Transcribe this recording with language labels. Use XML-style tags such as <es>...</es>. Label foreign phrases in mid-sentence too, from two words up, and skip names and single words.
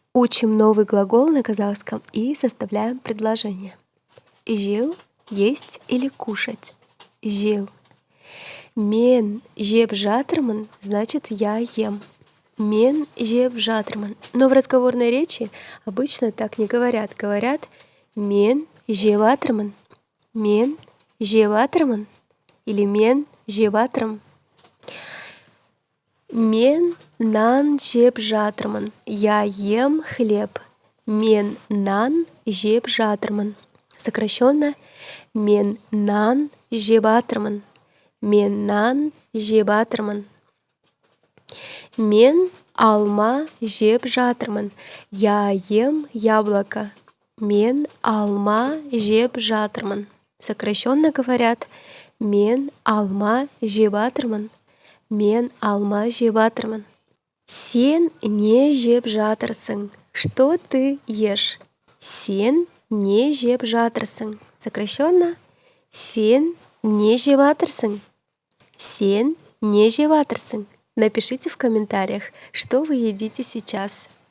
<ru>Учим новый глагол на казахском и составляем предложение. Жеу — есть или кушать.</ru> <kk>Жеу. Мен жеп жатырмын</kk> <ru>значит я ем.</ru> <kk>Мен жеп жатырмын.</kk> <ru>Но в разговорной речи обычно так не говорят.</ru> <kk>Говорят мен жеватырмын. Мен жеватырмын. Или мен жеватырмын. Мен нан жеп жатырмын.</kk> <ru>Я ем хлеб.</ru> <kk>Мен нан жеп жатырмын. Сокращенно мен нан жеватырмын. Мен нан жеватырмын. Мен алма жеп жатырмын.</kk> <ru>Я ем яблоко.</ru> <kk>Мен алма жеп жатырмын.</kk> <ru>Сокращенно говорят</ru> <kk>мен алма жеватырмын. Мен алма жеватырмын. Сен не жеп жатырсың?</kk> <ru>Что ты ешь?</ru> <kk>Сен не жеп жатырсың. Сокращенно сен не жеватырсың. Сен не жеватырсың.</kk> <ru>Напишите в комментариях, что вы едите сейчас.</ru>